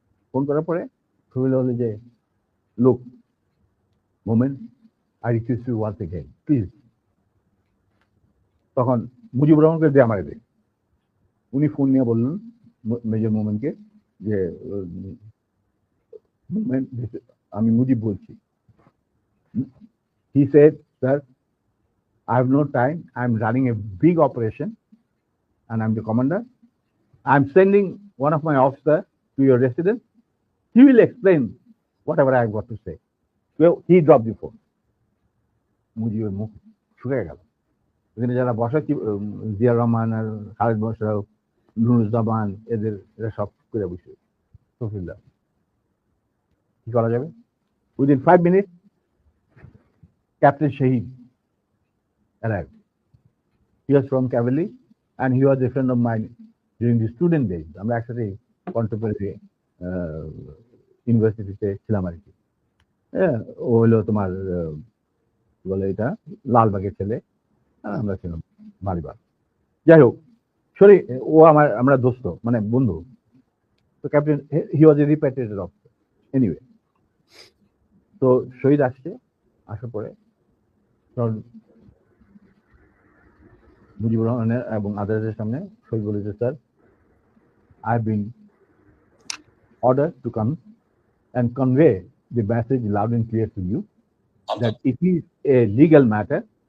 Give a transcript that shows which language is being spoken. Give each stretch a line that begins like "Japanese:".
Bangla: Phone করার পরে সফিরা বলে যে লোক moment,
English: I request you once again please.
Bangla: তখন মুজিবুর রহমানকে দিয়ে আমার দেয়, উনি ফোন নিয়ে বললেন মেজর মোমেন্টকে যে মোমেন্ট, আমি মুজিব বলছি।
English: He said, sir I have no time. I'm running a big operation and I'm the commander. I'm sending one of my officer to your residence. He will explain whatever I've got to say. Well, he dropped the phone.
Bangla: মুজিবের মুখ শুকিয়ে গেল। এখানে যারা বসা জিয়া রহমান আর খালেদ মোশাররফ, নুরুজ্জামান, এরা সব করে বসে শফিউল্লাহ, কি করা যাবে?
English: Within 5 minutes, Captain Shahid arrived. He was from cavalry and he was a friend of mine during the student days.
Bangla: আমরা একসাথে কন্টেম্পোরারি ইউনিভার্সিটিতে ছিলাম আর কি। হ্যাঁ, ও হলো তোমার কি বলে এটা লালবাগের ছেলে, আর আমরা ছিলাম মালিবাগ। যাই হোক, সরি, ও আমরা দোস্ত, মানে বন্ধু।
English: তো captain, he was a repatriated officer anyway.
Bangla: তো শহীদ আসছে, আসার পরে মুজিবুর রহমানের এবং আদালতের সামনে শহীদ বলেছে,
English: Sir, I have been ordered to come and convey the message loud and clear to you that it is a legal matter.